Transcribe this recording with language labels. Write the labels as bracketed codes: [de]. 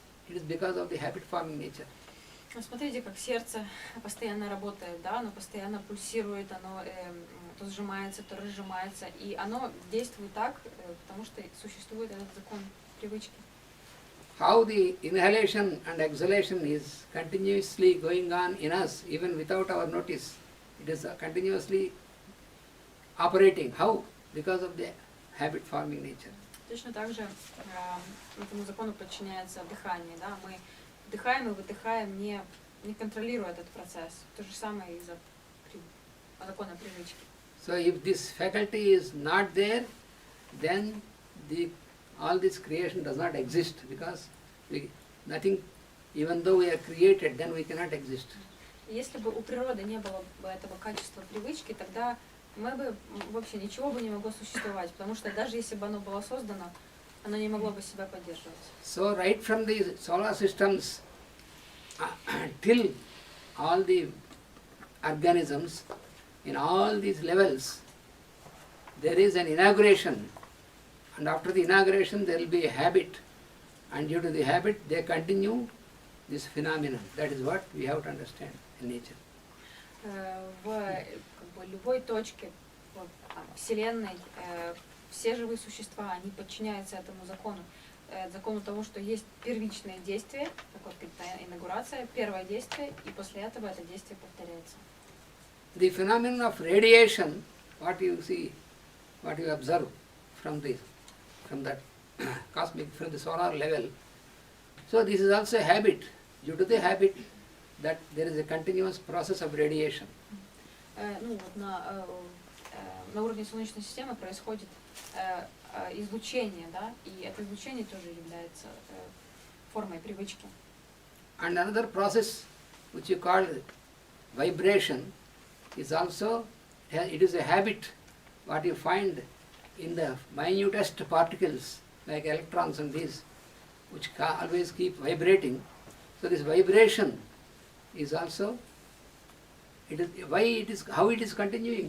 [en] It is because of the habit-forming nature. [ru] Смотрите, как сердце постоянно работает, да, оно постоянно пульсирует, оно то сжимается, то разжимается, и оно действует так, потому что существует этот закон привычки. [en] How the inhalation and exhalation is continuously going on in us, even without our notice. It is continuously operating. How? Because of the habit-forming nature. [ru] Точно так же этому закону подчиняется дыхание, да, мы вдыхаем и выдыхаем, не контролируя этот процесс. То же самое из-за закона привычки. [en] So if this faculty is not there, then all this creation does not exist, because nothing, even though we are created, then we cannot exist. [ru] Если бы у природы не было бы этого качества привычки, тогда мы бы вообще ничего бы не могло существовать, потому что даже если бы оно было создано, оно не могло бы себя поддерживать. [en] So right from the solar systems till all the organisms in all these levels, there is an inauguration, and after the inauguration there will be a habit, and due to the habit they continue this phenomenon. That is what we have to understand in nature. [ru] В любой точке Вселенной все живые существа, они подчиняются этому закону. Закону того, что есть первичное действие, как вот инаугурация, первое действие, и после этого это действие повторяется. [en] The phenomenon of radiation, what you see, what you observe from that cosmic, from the solar level, so this is also a habit. Due to the habit that there is a continuous process of radiation. [ru] Ну вот на уровне Солнечной системы происходит излучение, да, и это излучение тоже является формой привычки. [en] And another process which you call vibration is also, it is a habit what you find in the minutest particles like electrons and these, which always keep vibrating. So this vibration is also, how it is continuing?